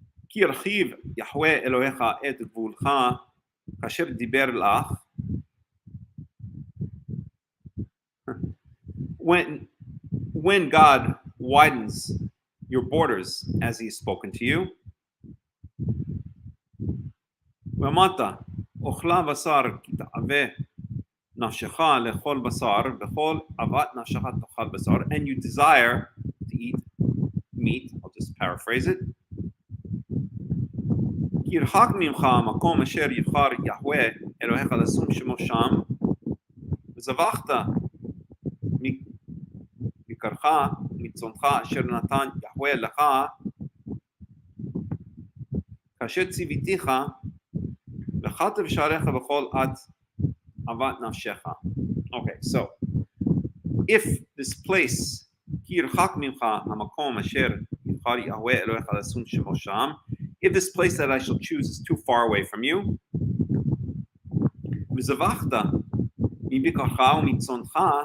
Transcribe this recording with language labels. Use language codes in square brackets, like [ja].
[he] Ki yarchiv Yahweh Elohecha et gvulcha kasher diber lach. [en] When God widens your borders as he has spoken to you. [he] ואמרת, אוכלה בשר כי תאווה נפשך לאכול בשר, וכל אהבת נפשך תאכל בשר, [en] and you desire to eat meat, I'll just paraphrase it. [he] כי ירחק ממך המקום אשר יבחר יהוה אלוהיך לשום שמו שם, וזבחת מקרך מצונך אשר נתן יהוה לך כאשר ציוויתיך וחת בשעריך בכל עת אהבת נפשך. [en] Okay, so if this place [he] כי ירחק ממך המקום אשר יבחר יהוה אלוהיך לשום שמו שם, [en] if this place that I shall choose is too far away from you, [he] וזבחת מבקרך ומצונך